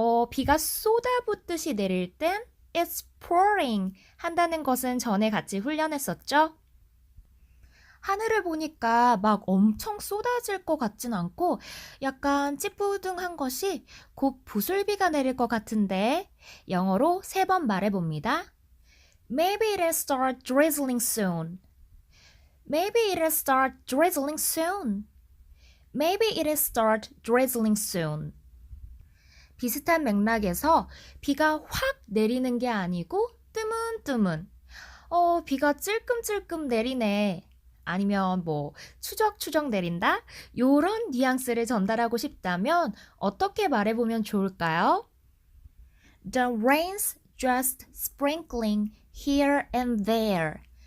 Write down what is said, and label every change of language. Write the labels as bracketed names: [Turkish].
[Korean] 비가 쏟아붓듯이 내릴 땐 [English] It's pouring [Korean] 한다는 것은 전에 같이 훈련했었죠? 하늘을 보니까 막 엄청 쏟아질 것 같진 않고 약간 찌뿌둥한 것이 곧 부슬비가 내릴 것 같은데 영어로 3번 말해봅니다. [English] Maybe it'll start drizzling soon. Maybe it'll start drizzling soon. Maybe it'll start drizzling soon. [Korean] 비슷한 맥락에서 비가 확 내리는 게 아니고 뜨문뜨문. 비가 찔끔찔끔 내리네. 아니면 추적추적 내린다? 요런 뉘앙스를 전달하고 싶다면 어떻게 말해보면 좋을까요? [English] The rain's just sprinkling here and there.